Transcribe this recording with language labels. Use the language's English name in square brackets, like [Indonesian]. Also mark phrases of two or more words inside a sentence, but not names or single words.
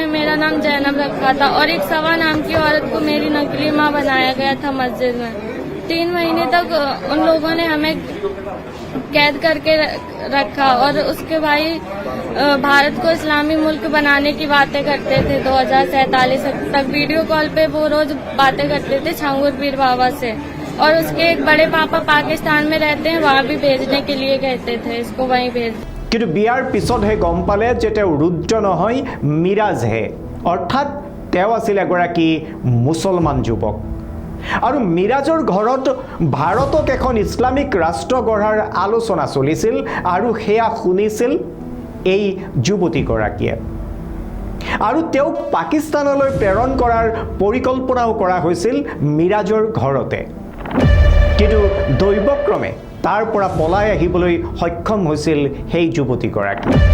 [Hindi] मेरा नाम जैनब रखा था और एक सवा नाम की औरत को मेरी नकली माँ बनाया गया था मस्जिद में 3 महीने तक उन लोगों ने हमें कैद करके रखा और उसके भाई भारत को इस्लामी मुल्क बनाने की बातें करते थे 2047 तक [English] video call [Hindi] पे वो रोज बातें करते थे छांगुर पीर बाबा से और उसके एक बड़े पापा पाकिस्तान में रहते हैं वहाँ भी भेजने के लिए कहते थे इसको वहीं भेज [Assamese] কিন্তু বিয়াৰ পিছতহে গম পালে যে তেওঁ ৰুদ্ৰ নহয় মিৰাজহে অৰ্থাৎ তেওঁ আছিল এগৰাকী মুছলমান যুৱক আৰু মিৰাজৰ ঘৰত ভাৰতক এখন ইছলামিক ৰাষ্ট্ৰ গঢ়াৰ আলোচনা চলিছিল আৰু সেয়া শুনিছিল এই যুৱতীগৰাকীয়ে আৰু তেওঁক পাকিস্তানলৈ প্ৰেৰণ কৰাৰ পৰিকল্পনাও কৰা হৈছিল মিৰাজৰ ঘৰতে কিন্তু দৈৱক্ৰমে তাৰ পৰা পলাই আহিবলৈ সক্ষম হৈছিল সেই যুৱতীগৰাকী